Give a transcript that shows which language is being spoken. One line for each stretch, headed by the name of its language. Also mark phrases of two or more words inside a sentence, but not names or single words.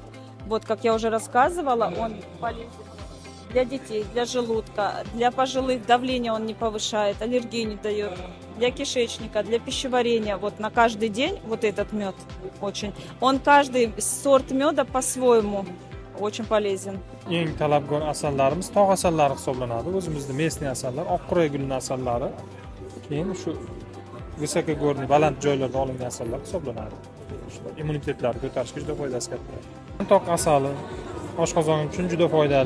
Russian: Вот, как я уже рассказывала, он полезен для детей, для желудка, для пожилых, давление он не повышает, аллергии не дает, для кишечника, для пищеварения. Вот на каждый день вот этот мед очень. Он каждый сорт меда по-своему очень полезен.
Uzbek: Eng talabgor asallarimiz tog' asallari hisoblanadi. O'zimizda местный asallar, oq quray gulning asallari, keyin shu vysokogorniy baland joylarda olingan asallar hisoblanadi. Immunitetlarni ko'tarishga juda foydasi katta. Yantoq asali oshqozon uchun juda foydali.